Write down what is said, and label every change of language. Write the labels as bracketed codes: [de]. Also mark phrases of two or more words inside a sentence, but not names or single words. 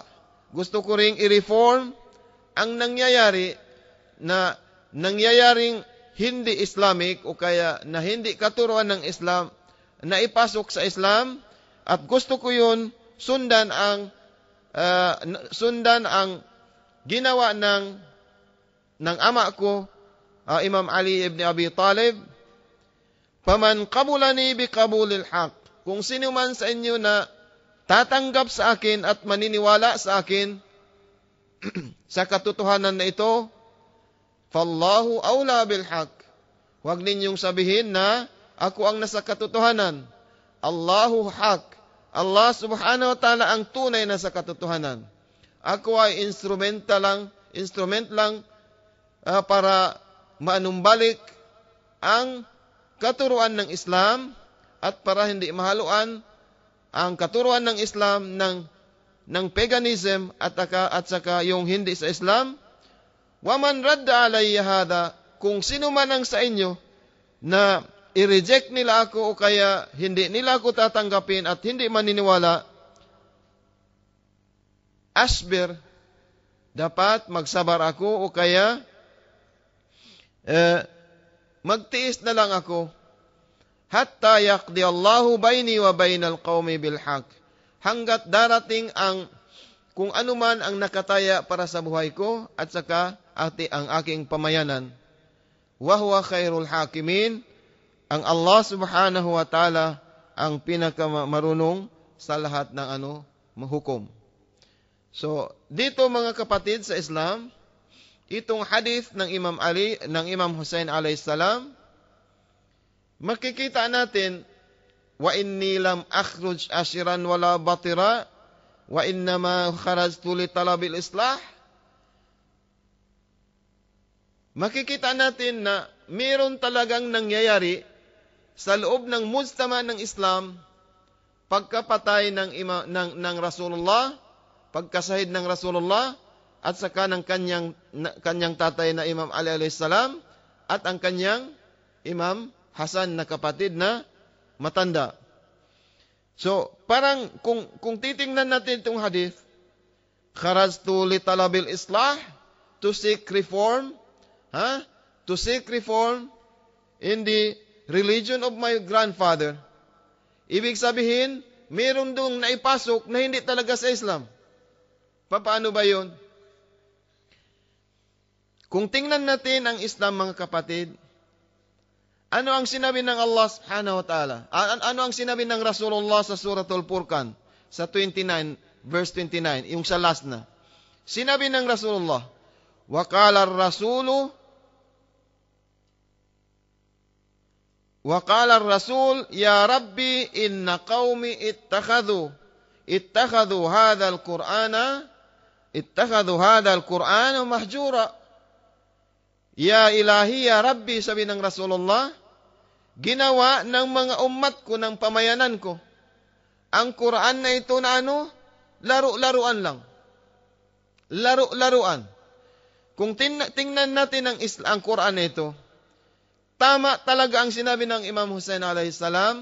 [tl] Gusto ko ring i-reform ang nangyayaring hindi Islamic o kaya na hindi katuruan ng Islam na ipasok sa Islam, at gusto ko yun sundan ang ginawa ng ama ko, Imam Ali ibn Abi Talib. [ar] فمن قبلني بقبول الحق. [tl] Kung sino man sa inyo na tatanggap sa akin at maniniwala sa akin sa katotohanan na ito, [ar] فالله أولى بالحق. [tl] Huwag ninyong sabihin na ako ang nasa katotohanan. [ar] الله حق. [tl] Allah [ar] سبحانه وتعالى [tl] ang tunay na sa katotohanan. Ako ay instrument lang para maanumbalik ang katuruan ng Islam at para hindi mahaluan ang katuruan ng Islam ng paganism at saka yung hindi sa Islam. [ar] ومن رد علي هذا, [tl] kung sino man ang sa inyo na i-reject nila ako o kaya hindi nila ako tatanggapin at hindi maniniwala, asbir, dapat magsabar ako o kaya magtiis na lang ako, [ar] حتى يقضي الله بيني وبين القوم بالحق, [tl] hanggat darating ang kung ano man ang nakataya para sa buhay ko at saka ang aking pamayanan. [ar] وهو خير الحاكمين, [tl] ang Allah [ar] سبحانه وتعالى [tl] ang pinakamarunong sa lahat ng mahukom. So, dito mga kapatid sa Islam, itong hadith ng Imam Ali, ng Imam Hussein [ar] عليه السلام, [tl] makikita natin, [ar] وإني لم أخرج أشرا ولا بطرا وإنما خرجت لطلب الإصلاح. [tl] Makikita natin na mayroon talagang nangyayari sa loob ng mujtama ng Islam pagkapatay ng Rasulullah, pagkasahid ng Rasulullah, at saka ng kanyang tatay na Imam Ali [ar] عليه السلام [tl] at ang kanyang Imam Hasan na kapatid na matanda. So, parang kung titingnan natin itong hadith, [ar] خرجت لطلب الإصلاح, [en] to seek reform, to seek reform in the religion of my grandfather. [tl] Ibig sabihin, mayroon dong naipasok na hindi talaga sa Islam. Paano ba yun? Kung tingnan natin ang Islam, mga kapatid, ano ang sinabi ng Allah [ar] سبحانه وتعالى? [tl] Ano ang sinabi ng Rasulullah sa Suratul Furqan, sa 29, verse 29, yung sa last na? Sinabi ng Rasulullah, [ar] وَقَالَ الرَّسُولُ يَا رَبِّي إِنَّ قَوْمِ اتَّخَذُوا هَذَا الْقُرْآنَ مَهْجُورًا. يا إلهي، يا ربي, [tl] sabi ng Rasulullah, ginawa ng mga umat ko, ng pamayanan ko, ang Quran na ito na laro-laruan lang. Laro-laruan. Kung tingnan natin ang Quran na ito, tama talaga ang sinabi ng Imam Hussein [ar] عليه السلام.